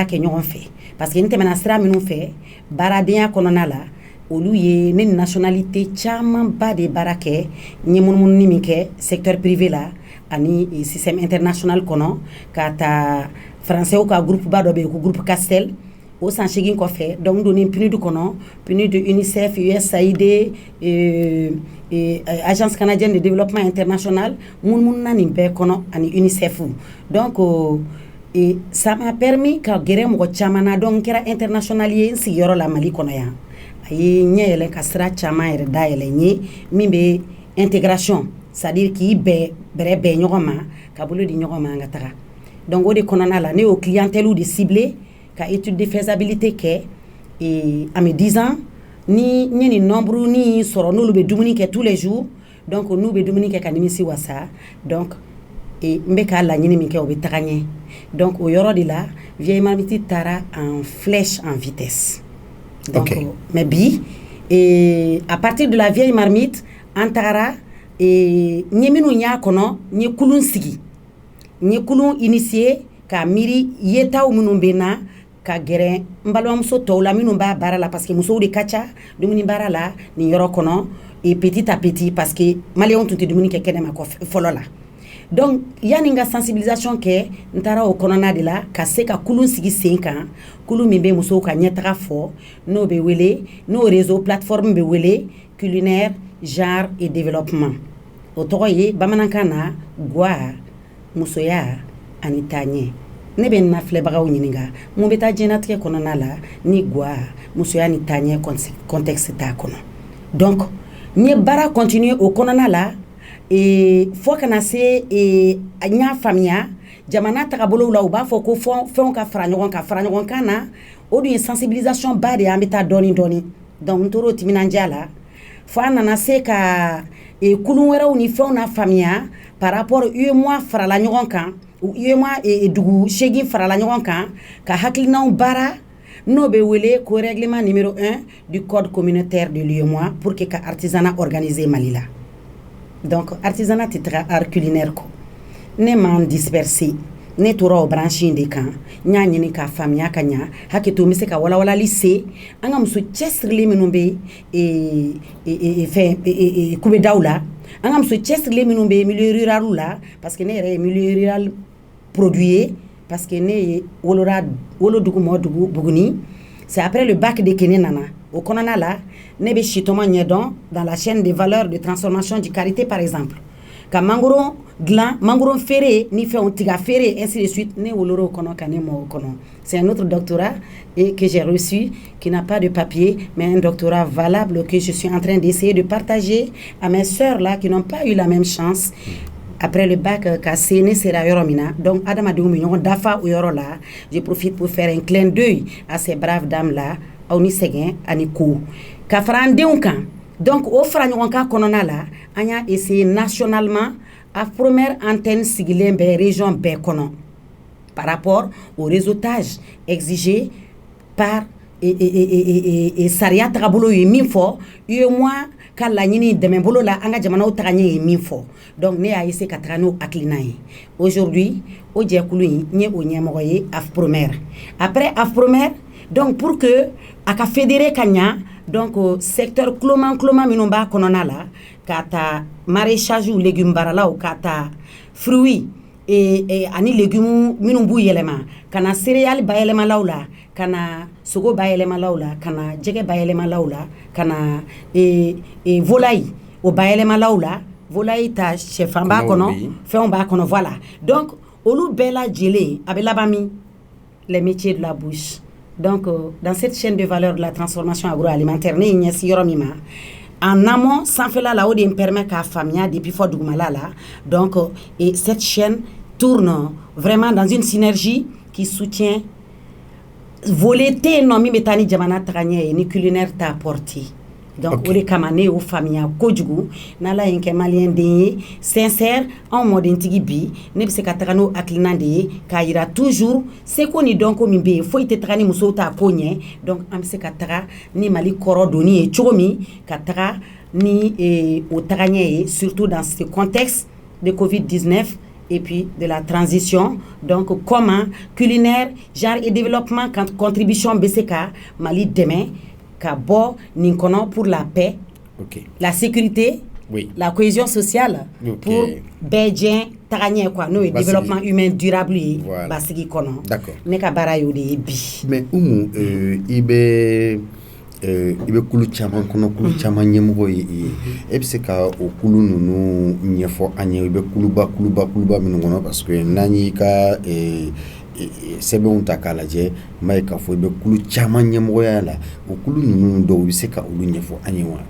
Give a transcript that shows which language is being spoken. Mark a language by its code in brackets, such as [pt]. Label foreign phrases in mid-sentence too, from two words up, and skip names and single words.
[bm] kɛ ɲɔgɔn fɛ [fr] parce que [bm] n tɛmɛna sira minnu fɛ baaradenya kɔnɔna la olu ye ne nationalité camanba de baara kɛ n ye munumunu min kɛ [fr] secteur privé [bm] la ani [fr] système international [bm] kɔnɔ ka taa français ka groupe ba dɔ bɛ yen ko groupe Castel o san 8 kɔfɛ donc donnen PNUD kɔnɔ PNUD UNICEF USAID [fr] agence canadienne de développement international [bm] munumunu nin bɛɛ kɔnɔ ani UNICEF donc [fr] ça m'a permis [bm] ka gɛrɛ mɔgɔ caman na donc n kɛra international ye n sigiyɔrɔ la Mali kɔnɔ yan a ye ɲɛ yɛlɛ ka sira caman yɛrɛ dayɛlɛ n ye min bɛ intégration [fr] c'est-à-dire [bm] k'i bɛrɛ bɛn ɲɔgɔn ma ka bolo di ɲɔgɔn ma an ka taga donc o de kɔnɔna la ne y'o [fr] clientèle de ciblé [bm] ka [fr] étude de faisabilité [bm] kɛ [fr] à mes 10 ans [bm] ni n ye nin nombre ni sɔrɔ n'olu bɛ dumuni kɛ [fr] tous les jours [bm] donc n'u bɛ dumuni kɛ ka nimisi wasa donc n bɛ k'a laɲini min kɛ o bɛ taga ɲɛ donc o yɔrɔ de la Vieille Marmite taara [fr] en flèche en vitesse [bm] donc [fr] mais bi à partir de la Vieille Marmite [bm] an tagara n ye minnu y'a kɔnɔ n ye kulun sigi n ye kulun initié ka miiri yetaw minnu bɛ na ka gɛrɛ n balimamuso tɔw la minnu b'a baara la [fr] parce que [bm] musow de ka ca dumuni baara la nin yɔrɔ kɔnɔ [fr] petit à petit parce que [bm] maliyɛnw tun tɛ dumuni kɛ kɛnɛma fɔlɔ la donc yanni n ka sensibilisation kɛ n taara o kɔnɔna de la ka se ka kulun sigi sen kan kulun min bɛ musow ka ɲɛtaga fɔ n'o bɛ wele n'o [fr] réseau plateforme [bm] bɛ wele [fr] culinaire genre et développement [bm] o tɔgɔ ye bamanankan na gwa musoya ani taaɲɛ ne bɛ n na filɛbagaw ɲininka mun bɛ taa diɲɛnatigɛ kɔnɔna la ni gwa musoya ni taaɲɛ contexte t'a kɔnɔ donc n ye baara continuer o kɔnɔna la fo kana se n y'a faamuya jamana tagabolo la u b'a fɔ ko fɛnw ka fara ɲɔgɔn kan na o dun ye sensibilisation ba de an bɛ taa dɔɔni donc n tor'o timinandiya la fo an nana se ka kulun wɛrɛw ni fɛnw na faamuya [fr] par rapport [bm] UEMOA farala ɲɔgɔn kan UEMOA dugu 8 farala ɲɔgɔn kan ka hakilinaw baara n'o bɛ wele ko [fr] règlement numéro 1 du code communautaire de l'UEMOA pour que [bm] ka artisanat organiser Mali la donc artisanat tɛ taga [fr] art culinaire [bm] kɔ ne m'an disperser ne tora o branche in de kan n y'a ɲini k'a faamuya ka ɲa hakɛ to n bɛ se ka walawalali se an ka muso cɛsirilen minnu bɛ kubedaw la an ka muso cɛsirilen minnu bɛ [fr] milieu rural [bm] la [fr] parce que [bm] ne yɛrɛ ye [fr] milieu rural produit [bm] ye [fr] parce que [bm] ne ye wolodugu mɔdugu Buguni [fr] c'est après le bac [bm] de ke ne nana o kɔnɔna la ne bɛ sitɔmɔ ɲɛdɔn [fr] dans la chaîne de valeur de transformation du karité par exemple [bm] ka mangoro dilan mangoro feere ni fɛnw tiga feere [fr] ainsi de suite [bm] ne woloro kɔnɔ ka ne mɔ o kɔnɔ [fr] c'est un autre doctorat et que j'ai reçu qui n'a pas de papier mais un doctorat valable que je suis en train d'essayer de partager à mes sœurs là qui n'ont pas eu la même chance après le bac [bm] ka se ne sera yɔrɔ min na donc adamadenw bɛ ɲɔgɔn dafa o yɔrɔ la [fr] je profite pour faire un clin d'œil à ces braves dames là [bm] aw ni sɛgɛn ani ko ka fara an denw kan donc o fara ɲɔgɔn kan kɔnɔna la an y'a [fr] essayé nationalement à première antenne [bm] sigilen bɛ région bɛɛ kɔnɔ [fr] par rapport au réseautage exigé par [bm] sariya tagabolo ye min fɔ UEMOA ka laɲini dɛmɛbolo la an ka jamanaw tagaɲɛ ye min fɔ donc ne y'a essayé ka taga n'o hakilina ye aujourd'hui o jɛkulu in n ye o ɲɛmɔgɔ ye AFPROMER après AFPROMER donc [fr] pour que [bm] a ka fédérer ka ɲa donc secteur cloman minnu b'a kɔnɔna la ka ta [fr] maraîchage ou légumes [bm] baralaw ka ta fruits ani légumes minnu b'u yɛlɛma ka na céréales bayɛlɛmalaw la ka na sogo bayɛlɛmalaw la ka na jɛgɛ bayɛlɛmalaw la ka na volaille o bayɛlɛmalaw la volaille ta sɛfan b'a kɔnɔ fɛnw b'a kɔnɔ voilà donc olu bɛɛ lajɛlen a bɛ laban min [fr] les métiers de la bouche [bm] donc [fr] dans cette chaîne de valeur de la transformation agroalimentaire [bm] ne ye ɲɛsi yɔrɔ min ma [fr] en amont [bm] sanfɛla la o de [fr] me permet [bm] k'a faamuya depuis fɔ dugumala la donc [fr] et cette chaîne tourne vraiment dans une synergie qui soutient [bm] volet tɛ yen nɔ min bɛ taa ni jamana tagaɲɛ ye ni culinaire t'a porté donc o de kama ne y'o faamuya kojugu n'ala ye n kɛ maliyɛn den ye sincère anw mɔdentigi bi ne bɛ se ka taga n'o hakilina de ye k'a yira toujours seko ni dɔnko min bɛ yen foyi tɛ taga ni musow t'a ko ɲɛ donc an bɛ se ka taga ni mali kɔrɔ donni ye cogo min ka taga ni o tagaɲɛ ye [fr] surtout dans ce contexte de Covid-19 et puis de la transition [bm] donc [fr] comment culinaire genre et développement contribution [bm] bɛ se ka mali dɛmɛ ka bɔ nin kɔnɔ [fr] pour la paix la sécurité la cohésion sociale [bm] pour bɛɛ jɛn tagaɲɛ quoi n'o ye [fr] développement humain durable [bm] ye basigi kɔnɔ ne ka baara y'o de ye bi mais Umu i bɛ kulu caman kɔnɔ kulu caman ɲɛmɔgɔ ye e bɛ se ka o kulu ninnu ɲɛfɔ an ye i bɛ kuluba minnu kɔnɔ parce que n'an y'i ka sɛbɛnw ta k'a lajɛ n b'a ye k'a fɔ i bɛ kulu caman ɲɛmɔgɔya la o kulu ninnu dɔw bɛ se ka olu ɲɛfɔ an ye wa